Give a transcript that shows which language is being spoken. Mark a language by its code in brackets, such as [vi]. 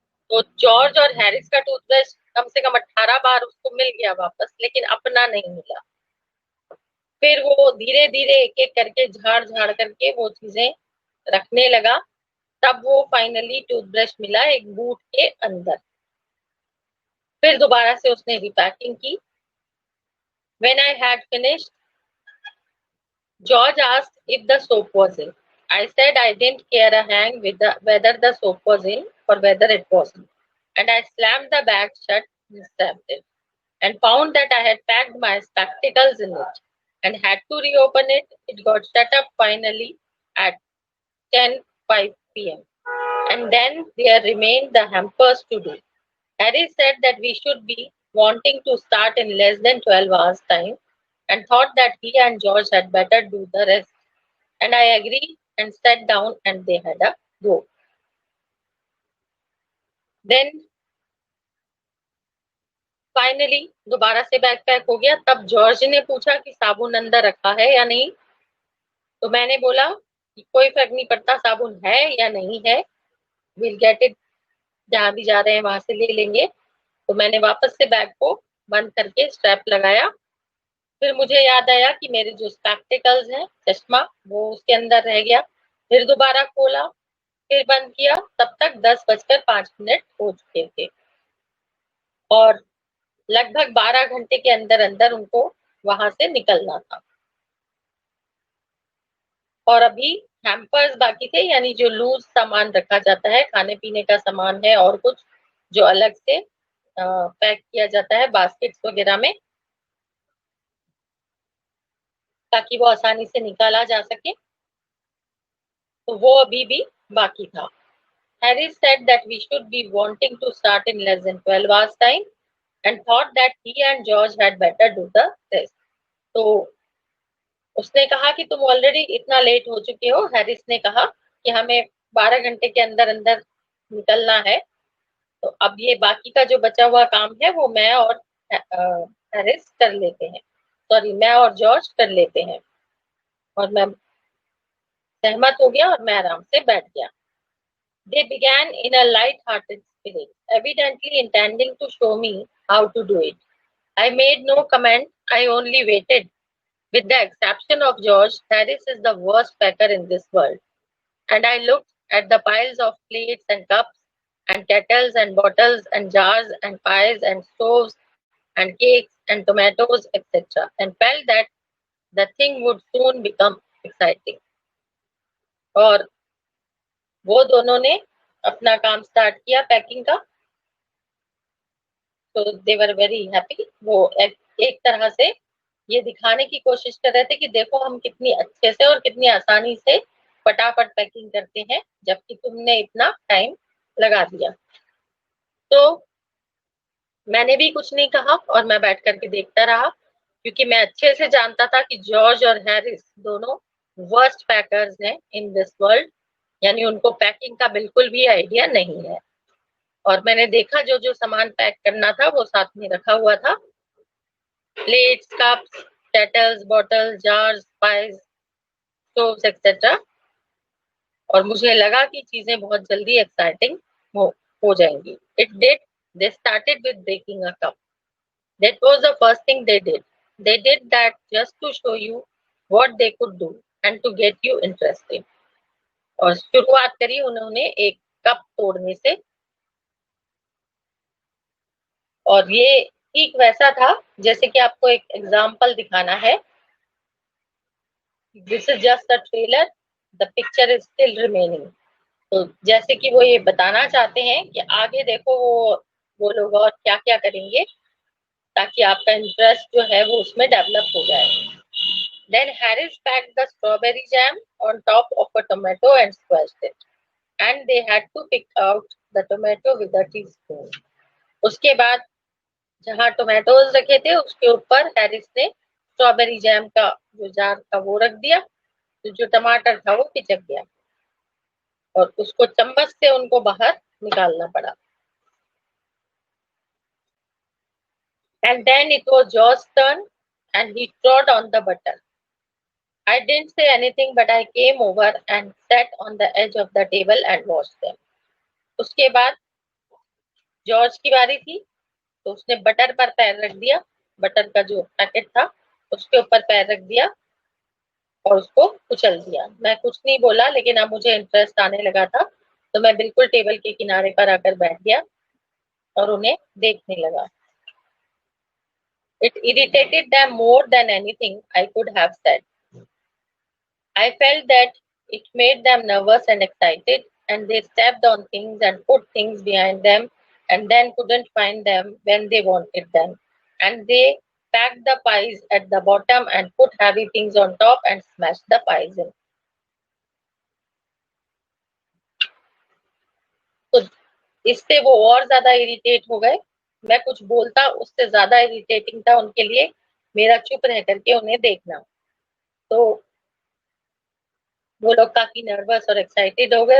[hi] तो जॉर्ज और हैरिस का टूथब्रश कम से कम 18 बार उसको मिल गया वापस, लेकिन अपना नहीं मिला। फिर वो धीरे धीरे एक एक करके झाड़ झाड़ करके वो चीजें रखने लगा, तब वो फाइनली टूथब्रश मिला एक बूट के अंदर। फिर दोबारा से उसने रिपैकिंग की। [en] When I had finished, George asked if the soap was in. I said I didn't care a hang with whether the soap was in or whether it wasn't. And I slammed the bag shut and stamped it, and found that I had packed my spectacles in it and had to reopen it. It got shut up finally at 10:05 p.m. And then there remained the hampers to do. Harry said that we should be wanting to start in less than 12 hours' time, and thought that he and George had better do the rest. And I agreed and sat down and they had a go. [hi] Then finally दोबारा से bag pack हो गया। तब George ने पूछा कि साबुन अंदर रखा है या नहीं। तो मैंने बोला कि कोई फर्क नहीं पड़ता, साबुन है या नहीं है, [en] will get it, [hi] जहां भी जा रहे हैं वहां से ले लेंगे। तो मैंने वापस से बैग को बंद करके स्ट्रैप लगाया। फिर मुझे याद आया कि मेरे जो स्पेक्टिकल्स हैं, चश्मा, वो उसके अंदर रह गया। फिर दोबारा खोला, फिर बंद किया। तब तक 10:05 हो चुके थे, और लगभग 12 घंटे के अंदर अंदर उनको वहां से निकलना था। और अभी हैम्पर्स बाकी थे, यानी जो लूज सामान रखा जाता है, खाने पीने का सामान है और कुछ जो अलग से पैक किया जाता है बास्केट्स वगैरह में, ताकि वो आसानी से निकाला जा सके, तो वो अभी भी बाकी था। [en] Harry said that we should be wanting to start in less than 12 hours time, and thought that he and George had better do the rest. [hi] तो उसने कहा कि तुम ऑलरेडी इतना लेट हो चुके हो। हैरिस ने कहा कि हमें 12 घंटे के अंदर अंदर निकलना है, तो अब ये बाकी का जो बचा हुआ काम है वो मैं और हैरिस कर लेते हैं, सॉरी मैं और जॉर्ज कर लेते हैं। और मैं सहमत हो गया और मैं आराम से बैठ गया। [en] They began in a light-hearted spirit, evidently intending to show me how to do it. I made no comment, I only waited. With the exception of George, Harris is the worst packer in this world. And I looked at the piles of plates and cups and kettles and bottles and jars and pies and stoves and cakes and tomatoes, etc., and felt that the thing would soon become exciting. [hi] और वो दोनों ने अपना काम start किया packing का. तो [en] They were very happy. [hi] वो एक तरह से ये दिखाने की कोशिश कर रहे थे कि देखो हम कितनी अच्छे से और कितनी आसानी से फटाफट पैकिंग करते हैं, जबकि तुमने इतना टाइम लगा दिया. तो मैंने भी कुछ नहीं कहा और मैं बैठ करके देखता रहा, क्योंकि मैं अच्छे से जानता था कि जॉर्ज और हैरिस दोनों वर्स्ट पैकर्स हैं [en] in this world, [hi] यानी उनको पैकिंग का बिल्कुल भी आइडिया नहीं है. और मैंने देखा जो जो सामान पैक करना था वो साथ में रखा हुआ था. Plates, cups, kettles, bottles, jars, pies, stoves, etcetera. और मुझे लगा कि चीजें बहुत जल्दी एक्साइटिंग हो जाएंगी. [en] It did. They started with breaking a cup. That was the first thing they did. They did that just to show you what they could do and to get you interested. [hi] और शुरुआत करी उन्होंने एक cup तोड़ने से. और ये ठीक वैसा था जैसे कि आपको एक एग्जाम्पल दिखाना है. [en] This is just a trailer, the picture is still remaining. [hi] तो जैसे कि वो ये बताना चाहते हैं कि आगे देखो वो लोग और क्या क्या करेंगे ताकि आपका इंटरेस्ट जो है वो उसमें डेवलप हो जाए. [en] Then Harris packed the strawberry jam on top of a tomato and squashed it. And they had to pick out the tomato with a teaspoon. [hi] उसके बाद जहाँ टोमेटोज रखे थे उसके ऊपर हैरिस ने स्ट्रॉबेरी जैम का जो जार था वो रख दिया. तो जो टमाटर था वो पिचक गया और उसको चम्मच से उनको बाहर निकालना पड़ा. [en] And then it was George's turn and he trod on the butter. I didn't say anything, but I came over and sat on the edge of the table and watched them. [hi] उसके बाद George की बारी थी, तो उसने butter पर पैर रख दिया. बटर का जो पैकेट था उसके ऊपर पैर रख दिया और उसको कुचल दिया. मैं कुछ नहीं बोला, लेकिन अब मुझे इंटरेस्ट आने लगा था, तो मैं बिल्कुल टेबल के किनारे पर आकर बैठ गया और उन्हें देखने लगा. [en] It irritated them more than anything I could have said. I felt that it made them nervous and excited, and they stepped on things and put things behind them and then couldn't find them when they wanted them. And they packed the pies at the bottom and put heavy things on top and smashed the pies in. [hi] तो इससे वो और ज्यादा irritate हो गए. मैं कुछ बोलता उससे ज्यादा इरिटेटिंग था उनके लिए मेरा चुप रह करके उन्हें देखना. तो वो लोग काफी नर्वस और एक्साइटेड हो गए.